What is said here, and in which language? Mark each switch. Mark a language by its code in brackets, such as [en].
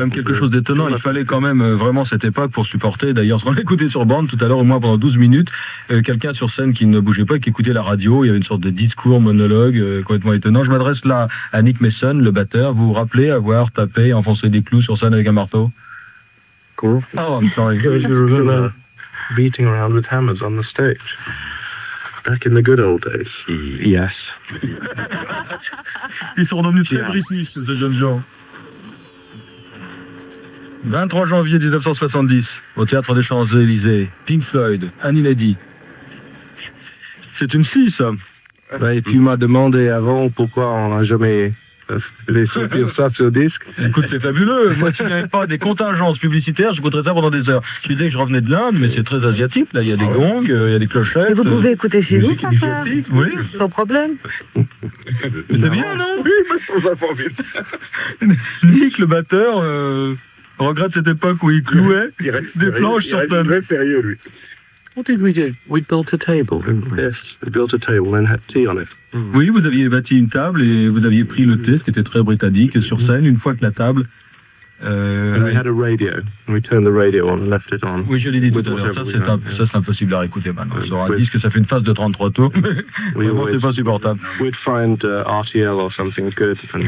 [fr] quand même quelque chose d'étonnant. Il fallait quand même vraiment cette époque pour supporter. D'ailleurs, on l'écoutait sur bande tout à l'heure, au moins pendant 12 minutes. Quelqu'un sur scène qui ne bougeait pas, qui écoutait la radio. Il y avait une sorte de discours, monologue complètement étonnant. Je m'adresse là à Nick Mason, le batteur. Vous vous rappelez avoir tapé, enfoncé des clous sur scène avec un marteau ? [en] Cool. Oh, I'm sorry. You remember beating around with hammers on the stage. Back in the good old days. Yes. [fr] Ils sont devenus très british, ces jeunes gens. 23 janvier 1970, au Théâtre des Champs-Élysées, Pink Floyd, Annie Lady. C'est une fille, ça. Bah, et tu m'as demandé avant pourquoi on n'a jamais laissé ça sur disque. Écoute, c'est fabuleux. Moi, s'il n'y avait pas des contingences publicitaires, j'écouterais ça pendant des heures. Je disais que je revenais de l'Inde, mais c'est très asiatique. Là, il y a des gongs, il y a des clochettes. Et vous pouvez écouter chez vous, papa, Oui. sans problème. C'est bien, non? Oui, moi, je trouve ça formidable. Nick, le batteur, regrette cette époque où il clouait des planches sur scène. lui. [en] What did we do? We built a table. Yes, we built a table and had tea on it. [fr] Oui, vous aviez bâti une table et vous aviez pris le thé, c'était très britannique. Et sur scène, une fois que la table... [en] And we had a radio. And we turned the radio on and left it on. [fr] Oui, je l'ai dit tout à l'heure. Ça, c'est impossible à réécouter maintenant. Sur un disque, ça fait une phase de 33 tours. Vraiment, c'est pas supportable. [en] We'd find RTL or something good.